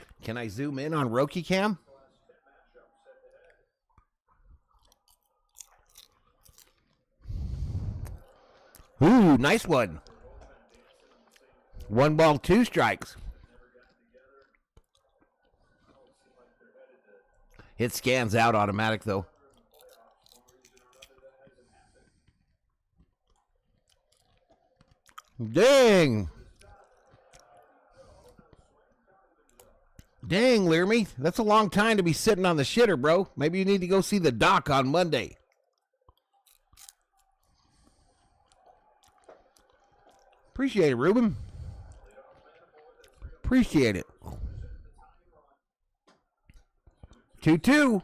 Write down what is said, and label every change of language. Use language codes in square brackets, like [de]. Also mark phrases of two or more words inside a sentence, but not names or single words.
[en] Can I zoom in on Roki cam? Ooh, nice one. 1 ball, 2 strikes. It scans out automatic, though. Dang. Dang, Learmy. That's a long time to be sitting on the shitter, bro. Maybe you need to go see the doc on Monday. Appreciate it, Ruben. Appreciate it. 2-2.